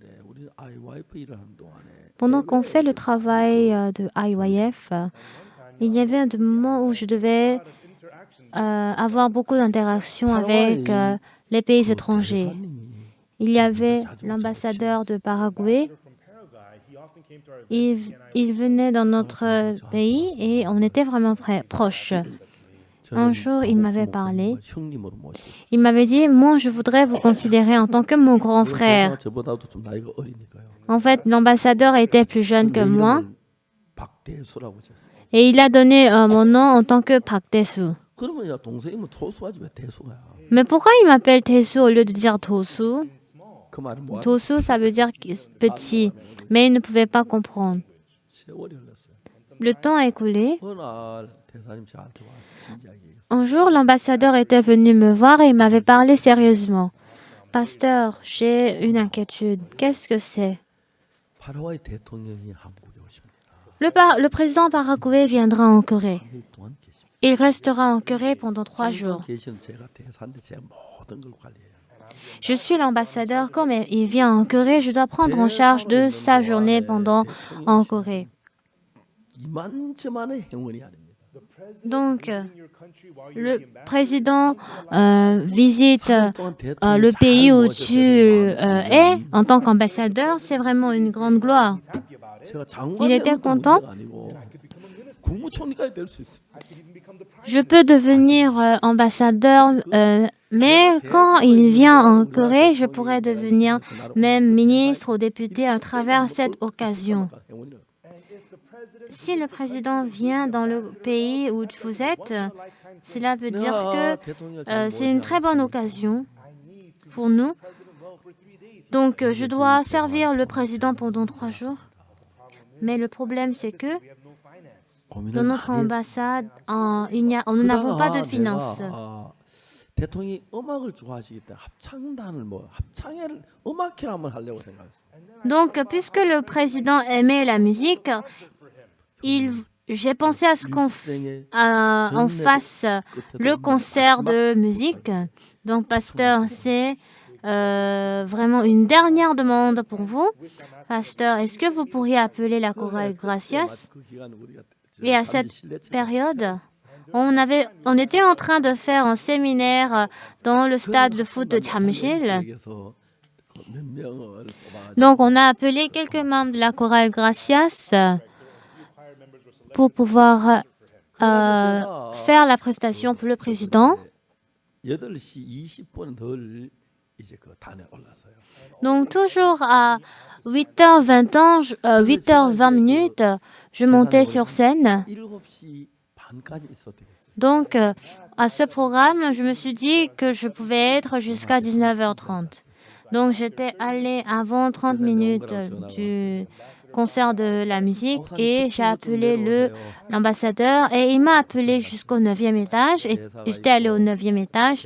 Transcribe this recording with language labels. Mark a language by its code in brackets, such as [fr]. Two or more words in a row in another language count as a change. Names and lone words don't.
[fr] Pendant qu'on fait le travail de IYF, il y avait des moments où je devais avoir beaucoup d'interactions avec les pays étrangers. il y avait l'ambassadeur de Paraguay. Il venait dans notre pays et on était vraiment proches. Un jour, il m'avait parlé. [ko] 형님으로 모시고 [fr] Il m'avait dit, moi, je voudrais vous considérer en tant que mon grand frère. [ko] 저보다도 좀 나이가 어리니까요. [fr] En fait, l'ambassadeur était plus jeune que [ko] 내 [fr] moi [ko] 이름을 박대수라고 지었어요. [fr] et il a donné mon nom en tant que Park Tae-soo. [ko] 그러면 야 동생이면 토수하지 왜 대수야? [fr] Mais pourquoi il m'appelle Tae-soo au lieu de dire Tosu? [ko] 그 말은 뭐야? [fr] Tosu, ça veut dire petit, mais il ne pouvait pas comprendre. [ko] 세월이 흘렀어요. [fr] Le temps a écoulé. [ko] 어느 날 대사님 저한테 와서 진지하게 얘기했어요. [fr] Un jour, l'ambassadeur était venu me voir et il m'avait parlé sérieusement. Pasteur, j'ai une inquiétude. Qu'est-ce que c'est? [ko] 파라과이 대통령이 한국에 오십니다. [fr] Le président paraguay viendra en Corée. [ko] 3일 동안 계십니다. [fr] Il restera en Corée pendant 3 jours. [ko] 계시는 제가 대사인데 제가 모든 걸 관리해요. [fr] Je suis l'ambassadeur. Comme il vient en Corée, je dois prendre en charge de sa journée pendant en Corée. [ko] 이만저만의 행운이 아닙니다. [fr] Donc, le président visite le pays où tu es en tant qu'ambassadeur. C'est vraiment une grande gloire. [ko] 제가 [fr] Il était [ko] 장관이 [fr] content. [ko] 문제가 아니고 국무총리까지 될 수 있어요. [fr] Je peux devenir ambassadeur, mais quand il vient en Corée, je pourrais devenir même ministre ou député à travers cette occasion. Si le président vient dans le pays où vous êtes, cela veut dire que c'est une très bonne occasion pour nous. Donc, je dois servir le président pendant 3 jours. Mais le problème, c'est que dans notre ambassade, nous n'avons pas de finances. [ko] 대통령이 음악을 좋아하시기 때문에 합창단을 합창회를 음악회를 한번 하려고 생각했어요. [fr] Donc, puisque le président aimait la musique, j'ai pensé à ce qu'on fasse le concert de musique. Donc, pasteur, c'est vraiment une dernière demande pour vous. Pasteur, est-ce que vous pourriez appeler la chorale Gracias? Et à cette période, on était en train de faire un séminaire dans le stade de foot de Jamsil. Donc, on a appelé quelques membres de la chorale Gracias pour pouvoir faire la prestation pour le président. [ko] 8시 20분 덜 이제 그 단에 올라서요. [fr] Donc, toujours à 8h20 minutes, je montais sur scène. [ko] 7시 반까지 있어도 되겠어요. [fr] Donc, à ce programme, je me suis dit que je pouvais être jusqu'à 19h30. Donc, j'étais allée avant 30 minutes du concert de la musique et j'ai appelé l'ambassadeur et il m'a appelé jusqu'au 9e étage et j'étais allée au 9e étage.